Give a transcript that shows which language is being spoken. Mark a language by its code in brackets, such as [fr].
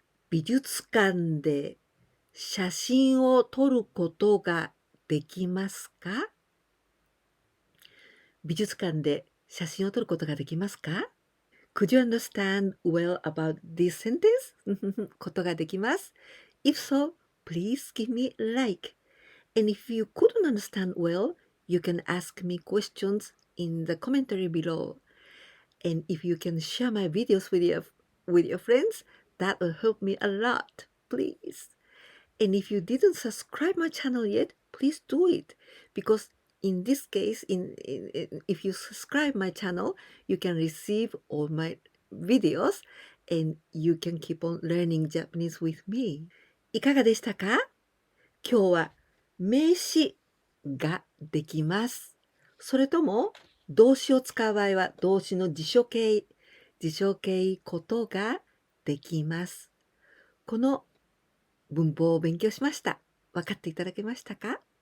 [ja] 美術館で写真を撮ることができますか？美術館で写真を撮ることができますか？ [en] Could you understand well about this sentence? [ja] ことができます。 [en] If so, please give me a like. And if you couldn't understand well, you can ask me questions in the commentary below. And if you can share my videos with your friends, that will help me a lot, please. And if you didn't subscribe my channel yet, please do it. Because in this case, if you subscribe my channel, you can receive all my videos and you can keep on learning Japanese with me. [ja] いかがでしたか？今日は名詞ができます。それとも動詞を使う場合は動詞の辞書形ことができます。この文法を勉強しました。分かっていただけましたか？